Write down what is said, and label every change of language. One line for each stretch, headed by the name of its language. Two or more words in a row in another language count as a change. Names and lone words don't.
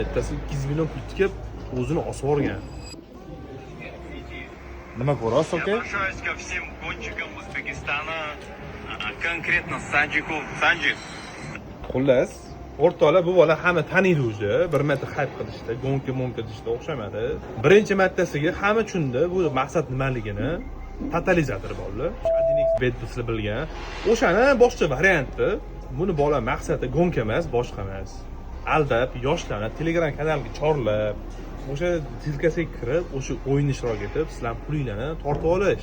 Uzbek: bittasi 200 million pul tikib o'zini osib yuborgan. Nima ko'rasiz,
Russian: Я
Uzbek: aka?
Russian: обращаюсь ко всем гонщикам Узбекистана, конкретно Санджику. Санджи,
Uzbek: Xullas, o'rtoqlar bu bola hamma taniydi o'zi. Bir marta hype qilishdi, gonka deyishdi, o'xshamadi. Birinchi martasiga hamma tushundi bu maqsad nimaligini. Totalizator bolalar. Adinix bet sizlar bilgan. O'shani boshqa varianti. Buni bola maqsadi gonka emas, boshqa emas. Aldab yoshlarni Telegram kanaliga chorlab, o'sha tilkasiga kirib, o'sha o'yinni ishtirok etib, sizlar pulinglarni tortib olish.